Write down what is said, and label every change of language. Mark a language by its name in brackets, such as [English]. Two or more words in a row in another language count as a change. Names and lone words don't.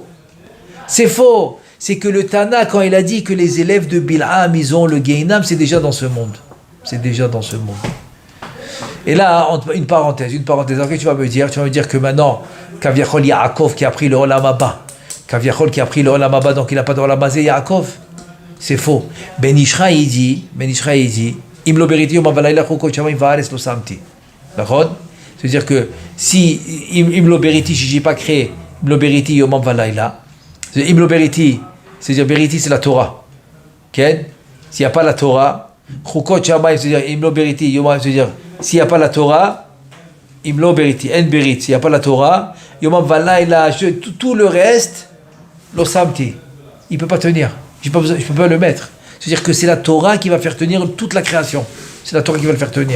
[French] C'est que le Tana quand il a dit que les élèves de Bil'am ils ont le Gehinam, c'est déjà dans ce monde. Et là, une parenthèse. Alors que tu vas me dire que maintenant, Kaviachol Yaakov qui a pris le [Hebrew] עולם הבא. [French] Donc il n'a pas de [Hebrew] עולם הזה [French] Yaakov. C'est faux. Ben Ishra il dit, [Hebrew] אם לא בריתי יומם ולילה חקות שמים וארץ לא שמתי. [French] D'accord? C'est-à-dire que si [Hebrew] אם לא בריתי, [French] si j'ai pas créé [Hebrew] אם לא בריתי יומם ולילה, אם לא בריתי, [French] c'est-à-dire beriti c'est la Torah. Okay? S'il n'y a pas la Torah, [Hebrew] חקות שמים, [French] c'est-à-dire [Hebrew] אם לא בריתי יומם, [French] c'est-à-dire s'il n'y a pas la Torah, [Hebrew] אם לא בריתי, [French] en berit, s'il n'y a pas la Torah, [Hebrew] יומם ולילה, [French] tout le reste, [Hebrew] לא שמתי, [French] il peut pas tenir. Je peux pas le mettre. C'est-à-dire que c'est la Torah qui va faire tenir toute la création. C'est la Torah qui va le faire tenir.